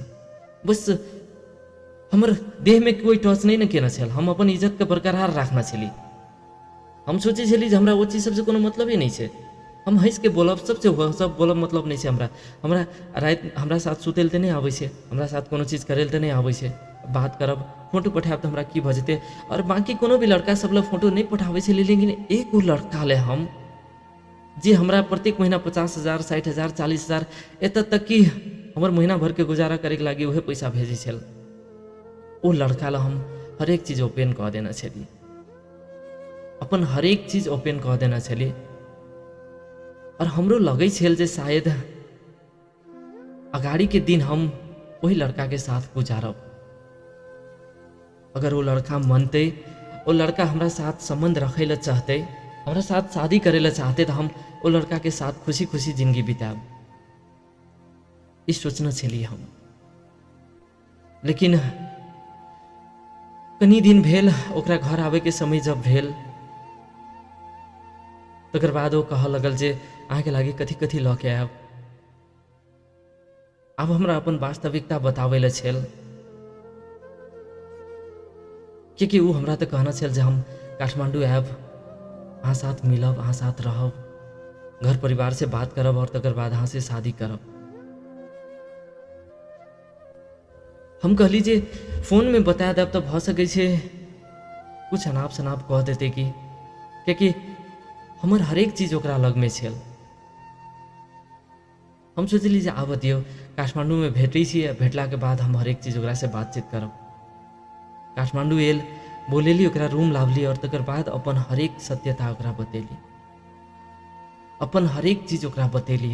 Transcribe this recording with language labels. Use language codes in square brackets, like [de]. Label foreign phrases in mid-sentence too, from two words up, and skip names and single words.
[mai] बस हमर देह में कोई टच नहीं न केना छल, हम अपन इज्जत के बरकरार राखना छली। हम सोचे छली जे हमरा वो चीज सबसे कोनो मतलब ही नहीं छे, हम हंस के बोलब, सबसे सब बोलब मतलब नहीं छे हमरा। हमरा रात हमरा साथ सुतल ते नहीं आबै छे, हमरा साथ कोनो चीज करल ते नहीं आबै छे, बात करब, फोटो पठायब तो हमरा की भ जेते। और बाकी कोनो भी लड़का सब ले फोटो नहीं पठाबै छे, लेकिन एक वो लड़का ले हम जे हमरा प्रत्येक महीना 50,000, 60,000, 40,000 एत तक कि हमर महीना भर के गुजारा करे के लागी उहे पैसा भेजे छल, ओ लड़का ला हम हर एक चीज ओपन कह देना छली, अपन हर एक चीज ओपन कह देना छली। और हमरो लगे छल जे शायद अगाड़ी के दिन हम वही लड़का के साथ गुजारब। अगर वो लड़का मनते, वो लड़का हमरा साथ संबंध रखे ला चाहते, हमरा साथ शादी करे ला चाहते, तो हम वो लड़का के साथ खुशी खुशी जिंदगी बिताब, इस सोचना छली हम। लेकिन कनी दिन भेल, ओकरा घर आवे के समय जब भेल, तकर बाद वो कह लगल जे अहाँ के लागे कथी कथी ल के आयब। अब हमरा अपन वास्तविकता बतावे ला छल, क्योंकि वो हमरा तो कहना छल जे हम काठमांडू आयब, अहाँ साथ मिलब, अहाँ साथ रहब, घर परिवार से बात करब, और तकर बाद अहाँ से शादी करब। हम कहली जे फोन में बता देब तो भ सकै छे कुछ अनाप शनाप कह देते कि, क्योंकि हमर हर एक चीज ओकरा लग में छल। हम सोचली जे आब दियो काठमांडू में भेटै छी, भेटला के बाद हम हर एक चीज ओकरा से बातचीत करब। काठमांडू एल, बोलेली, ओकरा रूम लावली, और तकर बाद अपन हर एक सत्यता ओकरा बतेली, अपन हर एक चीज ओकरा बतेली।